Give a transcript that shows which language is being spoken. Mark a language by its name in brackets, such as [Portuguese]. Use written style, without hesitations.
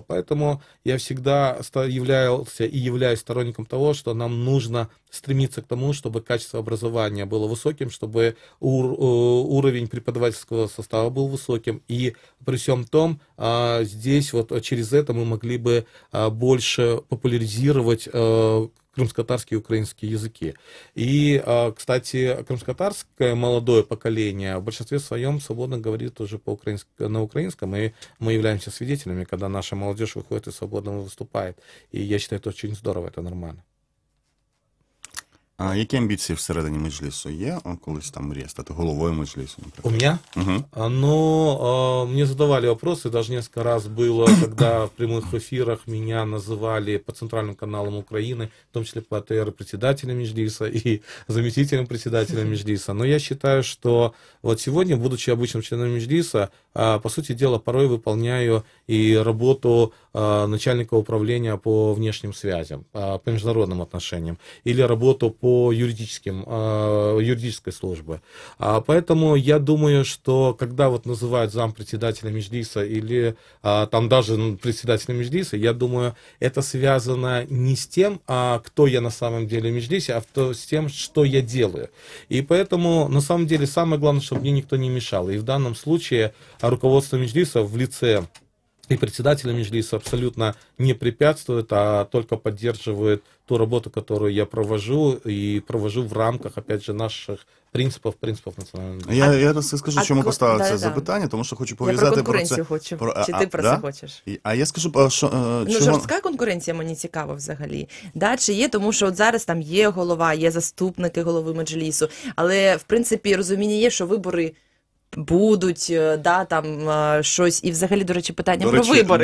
[Russian] Поэтому я всегда являлся и являюсь сторонником того, что нам нужно стремиться к тому, чтобы качество образования было высоким, чтобы уровень преподавательского состава был высоким, и при всем том, здесь вот через это мы могли бы больше популяризировать крымско-татарские и украинские языки. И, кстати, крымско-татарское молодое поколение в большинстве своем свободно говорит уже на украинском, и мы являемся свидетелями, когда наша молодежь выходит и свободно выступает. И я считаю, это очень здорово, это нормально. [Ukrainian] А які амбіції всередині Меджлісу є? Колись там мрія стати головою Меджлісу, наприклад? [Russian] У меня? Мне задавали вопросы, даже несколько раз было, когда в прямых эфирах меня называли по центральным каналам Украины, в том числе по АТР, председателем Меджлиса и заместителем председателя Меджлиса. Но я считаю, что вот сегодня, будучи обычным членом Меджлиса, по сути дела, порой выполняю и работу начальника управления по внешним связям, по международным отношениям, или работу по юридической службе. Поэтому я думаю, что когда вот называют зампредседателя Меджлиса или там даже председателя Меджлиса, я думаю, это связано не с тем, кто я на самом деле в Меджлисе, а с тем, что я делаю. И поэтому, на самом деле, самое главное, чтобы мне никто не мешал. И в данном случае руководство Меджлиса в лице и председателя Меджлиса абсолютно не препятствует, а только поддерживает ту работу, которую я провожу, и провожу в рамках, опять же, наших [Ukrainian] принципів національної. Я скажу, чому поставив це запитання, тому що хочу пов'язати про конкуренцію хочу. Чи ти про це хочеш? А я скажу, що... жорстка конкуренція мені цікава взагалі. Да, чи є, тому що от зараз там є голова, є заступники голови Меджлісу, але, в принципі, розуміння є, що вибори будуть, да, там щось, і взагалі, до речі, питання про вибори.